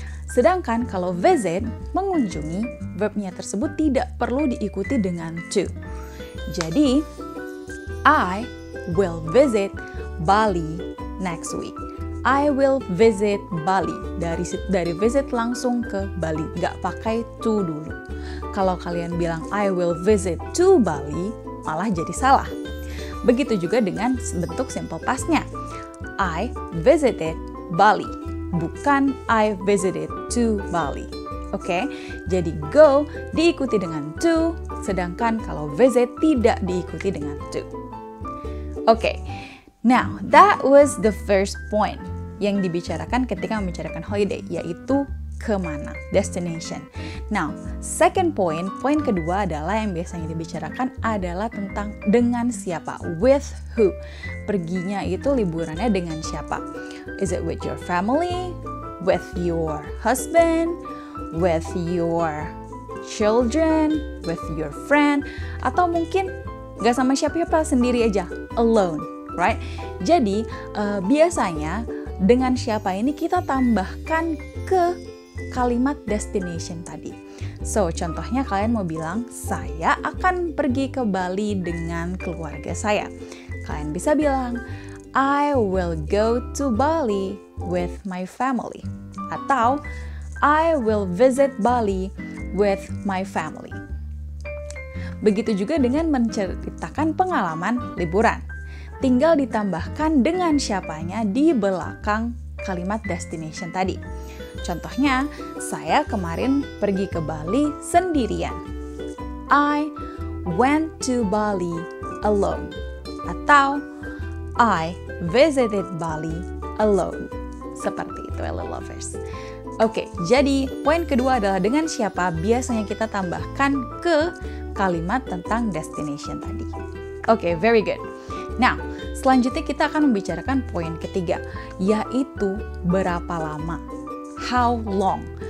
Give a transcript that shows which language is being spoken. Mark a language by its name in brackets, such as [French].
[Indonesian] Sedangkan kalau visit, mengunjungi, verbnya tersebut tidak perlu diikuti dengan to. [English] Jadi, I will visit Bali next week. I will visit Bali. [Indonesian] Dari visit langsung ke Bali, nggak pakai to dulu. Kalau kalian bilang [English] I will visit to Bali, [Indonesian] malah jadi salah. Begitu juga dengan bentuk simple past-nya. [English] I visited Bali, bukan I visited to Bali. [Indonesian] Oke, jadi go diikuti dengan to, sedangkan kalau visit tidak diikuti dengan to. Oke, [English] now that was the first point [Indonesian] yang dibicarakan ketika membicarakan holiday, yaitu kemana, destination. [English] Now, second point, [Indonesian] poin kedua adalah yang biasanya dibicarakan adalah tentang dengan siapa, [English] with who. [Indonesian] Perginya itu liburannya dengan siapa. [English] Is it with your family, with your husband, with your children, with your friend, [Indonesian] atau mungkin gak sama siapa-siapa, sendiri aja, [English] alone, right? [Indonesian] Jadi, biasanya dengan siapa ini kita tambahkan ke kalimat destination tadi. So, contohnya kalian mau bilang, saya akan pergi ke Bali dengan keluarga saya. Kalian bisa bilang, [English] I will go to Bali with my family. Atau, I will visit Bali with my family. [Indonesian] Begitu juga dengan menceritakan pengalaman liburan. Tinggal ditambahkan dengan siapanya di belakang kalimat destination tadi. Contohnya, saya kemarin pergi ke Bali sendirian. [English] I went to Bali alone. Atau, I visited Bali alone. [Indonesian] Seperti itu, LL lovers. Oke, jadi poin kedua adalah dengan siapa biasanya kita tambahkan ke kalimat tentang destination tadi. Oke, [English] very good. [Indonesian] Now, selanjutnya kita akan membicarakan poin ketiga, yaitu berapa lama. [English] How long?